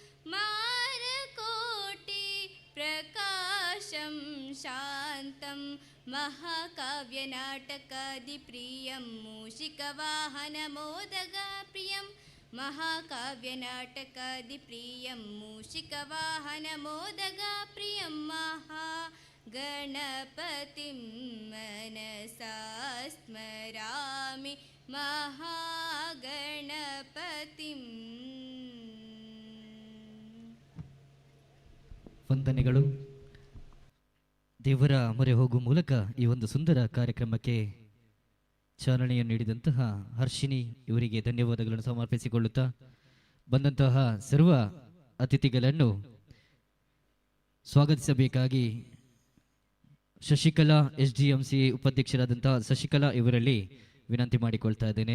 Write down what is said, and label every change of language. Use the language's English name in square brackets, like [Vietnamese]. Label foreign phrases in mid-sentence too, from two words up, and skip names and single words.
[Sanskrit] मारकोटि प्रकाशं शान्तं महाकाव्यनाटकादिप्रियं मूषिकवाहनमोदगप्रियं महाकाव्यनाटकादिप्रियं मूषिकवाहनमोदगप्रियं महागणपतिं मनसा स्मरामि. महागणपतिं [Kannada] ವಂದನೆಗಳು. ದೇವರ ಮೊರೆ ಹೋಗುವ ಮೂಲಕ ಈ ಒಂದು ಸುಂದರ ಕಾರ್ಯಕ್ರಮಕ್ಕೆ ಚಾಲನೆಯನ್ನು ನೀಡಿದಂತಹ ಹರ್ಷಿನಿ ಇವರಿಗೆ ಧನ್ಯವಾದಗಳನ್ನು ಸಮರ್ಪಿಸಿಕೊಳ್ಳುತ್ತಾ ಬಂದಂತಹ ಸರ್ವ ಅತಿಥಿಗಳನ್ನು ಸ್ವಾಗತಿಸಬೇಕಾಗಿ ಶಶಿಕಲಾ SDMC ಉಪಾಧ್ಯಕ್ಷರಾದಂತಹ ಶಶಿಕಲಾ ಇವರಲ್ಲಿ ವಿನಂತಿ ಮಾಡಿಕೊಳ್ತಾ ಇದ್ದೇನೆ.